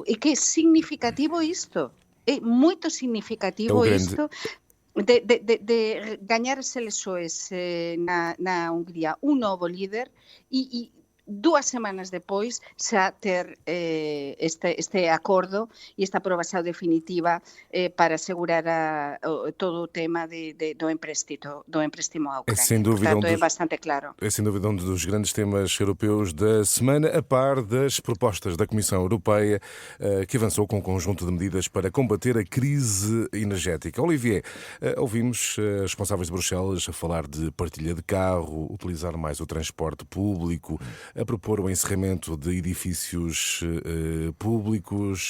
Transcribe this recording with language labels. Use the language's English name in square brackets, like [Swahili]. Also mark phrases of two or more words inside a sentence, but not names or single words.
[Galician] E que é significativo isto. É moito significativo isto de gañar as eleições na Hungría un novo líder e 2 semanas depois xa ter este acordo e esta aprobación definitiva para asegurar todo o tema do empréstimo à Ucrânia. [Portuguese] Sem dúvida, portanto, é bastante claro. É sem dúvida um dos grandes temas europeus da semana, a par das propostas da Comissão Europeia, que avançou com um conjunto de medidas para combater a crise energética. Olivier, ouvimos responsáveis de Bruxelas a falar de partilha de carro, utilizar mais o transporte público, a propor o encerramento de edifícios públicos.